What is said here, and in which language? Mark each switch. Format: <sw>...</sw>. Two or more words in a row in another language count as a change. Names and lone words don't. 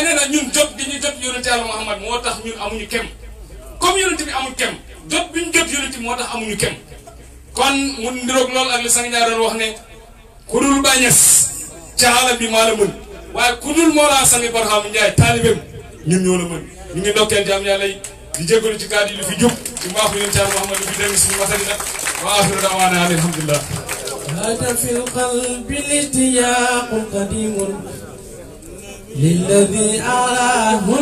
<wo>nee na ñun jot gi ñu jot yonent Yàlla Muhammad moo tax ñun amuñu kem comme yonent bi amul kem jot bi ñu jot yonent bi moo tax amuñu kem kon mu ndiroog loolu ak li Sanga Ndiaye doon wax ne ku dul bàññes caala bi maa la mën waaye ku dul Mawlana Sanga Barham Ndiaye taalibeem ñun ñoo la mën ñu ngi ndokkeel jaam yàlla yi di jégalu ci kàddu yi lu fi jub ci mbaaxu yonent Yàlla Muhammad bi dégg suñu masali nag</wo> <ar>وآخر دعوانا الحمد لله هذا في القلب الاشتياق قديم للذي أراه</ar>